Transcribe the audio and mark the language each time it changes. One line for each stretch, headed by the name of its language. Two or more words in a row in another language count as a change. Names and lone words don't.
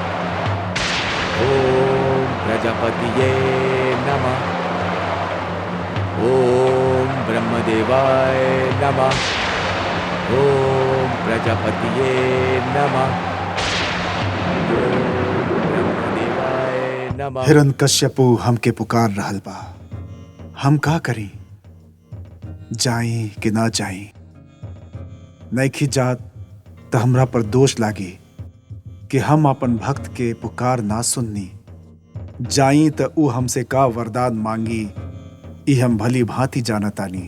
Sanskrit: ओम प्रजापतिये नमः। ओम ब्रह्मदेवाय नमः। ओम प्रजापतिये नमः। ओम ब्रह्मदेवाय नमः।
Bhojpuri: हिरण्यकश्यपु हमके पुकार रहल बा। हम का करी? जाई कि ना जाई? नइखी जात त हमरा पर दोष लागी कि हम अपन भक्त के पुकार ना सुननी। जाई त ऊ हमसे का वरदान मांगी, ई हम भली भांति जानतानी।